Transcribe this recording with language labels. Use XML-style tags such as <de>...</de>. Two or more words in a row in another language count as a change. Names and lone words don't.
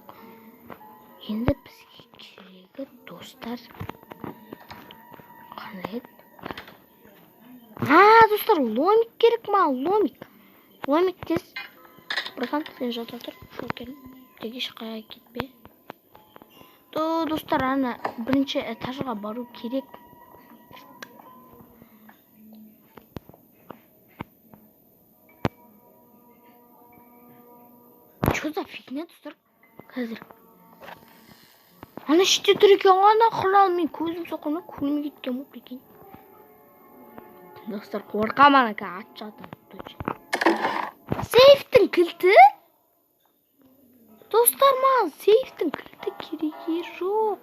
<kk>Енді бізге керегі достар қандай еді? Достар, ломик керек ма? Ломик тез. Бұрхан, сен жата тұр. Шокерім. Теге шыққаға кетпе. Достар, ана бірінші этажға бару керек.</kk> <ru>Что за фигня,</ru> <kk>достар? Қазір. Ана шетте тұр екен, ана қылал, мен көзім соққанда көзім кеткен бұл екен. Достар, қорқам ана ат жатыр. Сейф Достар, маған сейфтің кілті керегі жоқ.</kk>